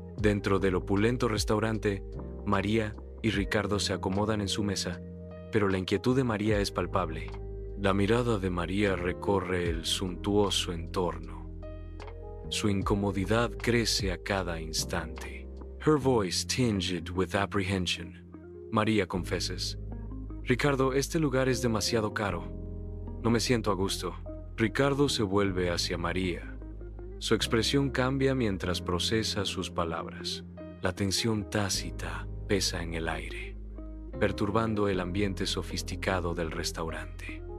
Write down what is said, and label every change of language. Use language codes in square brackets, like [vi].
[es] Dentro del opulento restaurante, María y Ricardo se acomodan en su mesa, pero la inquietud de María es palpable. La mirada de María recorre el suntuoso entorno. Su incomodidad crece a cada instante. [en] Her voice tinged with apprehension. María confesses. [es] Ricardo, este lugar es demasiado caro. No me siento a gusto. Ricardo se vuelve hacia María. Su expresión cambia mientras procesa sus palabras. La tensión tácita pesa en el aire, perturbando el ambiente sofisticado del restaurante.